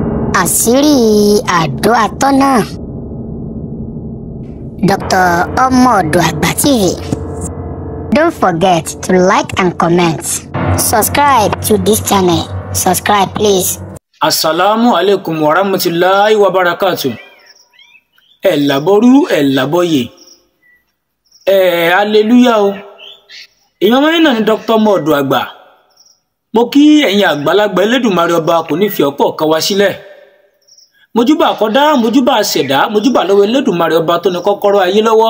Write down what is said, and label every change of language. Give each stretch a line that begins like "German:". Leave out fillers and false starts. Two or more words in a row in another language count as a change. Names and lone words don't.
Yoruba: Àṣírí Àdó Atọ́nà. Dr. Ọmọ-Ọ̀dọ̀ Àgbà TV.
English: Don't forget to like and comment. Subscribe to this channel. Subscribe, please.
Arabic: السلام عليكم ورحمة الله وبركاته.
Yoruba: Laboru laboye. Hallelujah o. Èèyàn mẹ́rin náà ni Dr. Ọmọ-Ọ̀dọ̀ Àgbà. Mo kí ẹ̀yin àgbàlagbà Elédùmarè ọba kò ní fi ọ̀pọ̀ kan wá sílẹ̀. Mojúbà àkọ́dá, mojúbà àṣẹ̀dá, mojúbà lọ́wọ́ Elédùmarè ọba tó ní kọ́kọ́rọ́ ayé lọ́wọ́.